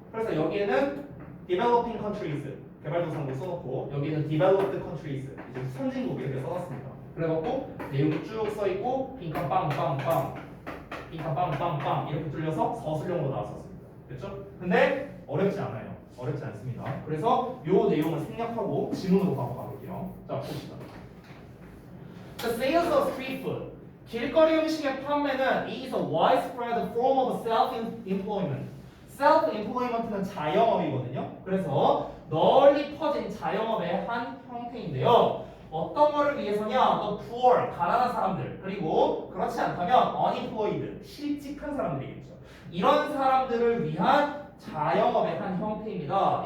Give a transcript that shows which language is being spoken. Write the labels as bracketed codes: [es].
[ko] 그래서 여기에는 developing countries 개발도상국 써놓고 여기는 developed countries 이제 선진국 이렇게 써놨습니다. 그래갖고 내용이 쭉 써있고 빈칸 빵빵빵 빈칸 빵빵빵 이렇게 뚫려서 서술형으로 나왔었습니다. 됐죠? 근데 어렵지 않아요. 어렵지 않습니다. 그래서 요 내용을 생략하고 지문으로 바꿔 가볼게요. 자, 봅시다. [en] The sales of street food [ko] 길거리 음식의 판매는 [en] is a widespread form of self-employment. [ko] self-employment는 자영업이거든요. 그래서 널리 퍼진 자영업의 한 형태인데요. 어떤 거를 위해서냐? [en] The poor, [ko] 가난한 사람들. 그리고 그렇지 않다면 unemployed, 실직한 사람들이겠죠. 이런 사람들을 위한 자영업의 한 형태입니다.